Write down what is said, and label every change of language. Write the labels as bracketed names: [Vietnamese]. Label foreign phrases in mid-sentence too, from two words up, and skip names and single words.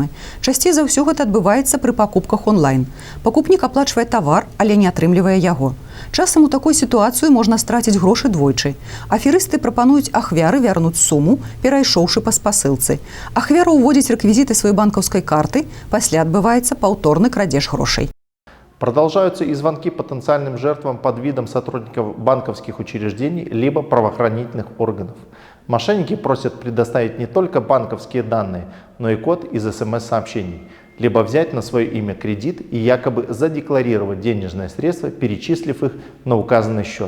[Belarusian] Часцей за ўсё гэта адбываецца пры пакупках онлайн. Пакупнік аплачвае тавар, але не атрымлівае яго. Часам у такой сітуацыі можна страціць грошы двойчы. Аферысты прапануюць ахвяры вярнуць суму, перайшоўшы па спасылцы. Ахвяра ўводзіць рэквізіты сваёй банкаўскай карты, пасля адбываецца паўторны крадзеж грошай. [Russian] Продолжаются и звонки потенциальным жертвам под видом сотрудников банковских учреждений либо правоохранительных органов. Мошенники просят предоставить не только банковские данные, но и код из СМС-сообщений, либо взять на свое имя кредит и якобы задекларировать денежные средства, перечислив их на указанный счет.